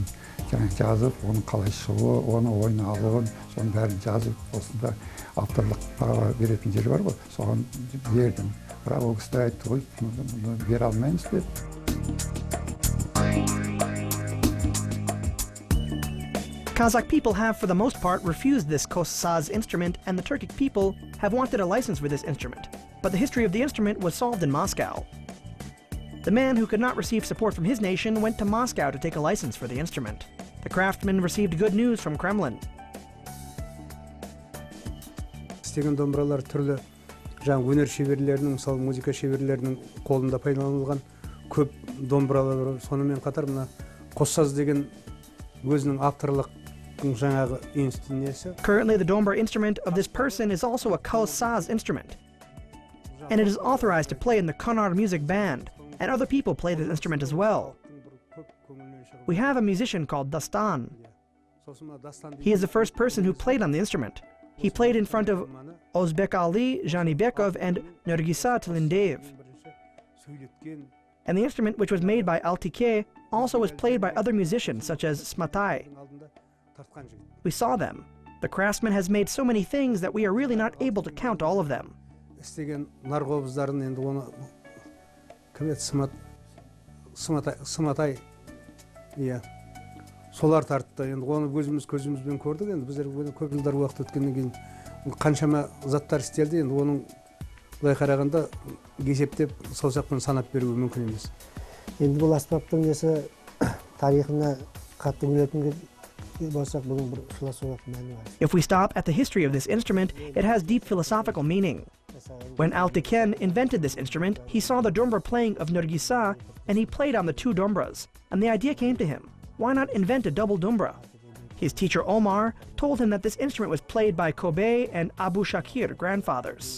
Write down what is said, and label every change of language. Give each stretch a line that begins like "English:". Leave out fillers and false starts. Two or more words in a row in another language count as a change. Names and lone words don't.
Kazakh: Жаңағы жазып, оның қалай шығуы, оны ойына алуын, соның бәрін жазып, осында авторлық право беретін жері бар ғой, соған бердім. Бірақ ол кісі айтты ғой, мұны бере алмаймыз деп.
English: Kazakh people have, for the most part, refused this Kossaz instrument, and the Turkic people have wanted a license for this instrument. But the history of the instrument was solved in Moscow. The man who could not receive support from his nation went to Moscow to take a license for the instrument. The craftsman received good news from Kremlin.
Kazakh: Істеген домбыралар түрлі жаңа өнер шеберлерінің, мысалы музыка шеберлерінің қолында пайдаланылған көп домбыралар бар. Сонымен қатар мына Kossaz деген өзінің авторлық жаңағы инструментесі.
English: Currently, the dombyra instrument of this person is also a Kossaz instrument, and it is authorized to play in the KazArt music band, and other people play this instrument as well. We have a musician called Dastan. He is the first person who played on the instrument. He played in front of Ozbek Ali, Janibekov, and Nergisa Tilindeyev. And the instrument, which was made by Altike, also was played by other musicians such as Smatai. We saw them. The craftsman has made so many things that we are really not able to count all of them.
Kazakh: Солар тартты. Енді оны өзіміз көзімізбен көрдік. Енді біздер көп жылдар уақыт өткеннен кейін қаншама заттар істелді. Енді оның былай қарағанда есептеп саусақпен санап беруі мүмкін емес. Енді бұл аспаптың несі тарихына қатты білетін болсақ, бұның бір философиялық мәні бар.
English: If we stop at the history of this instrument, it has deep philosophical meaning. When Altiken invented this instrument, he saw the dombra playing of Nergisa, and he played on the two dombras, and the idea came to him. Why not invent a double dombra? His teacher Omar told him that this instrument was played by Kobe and Abu Shakir, grandfathers.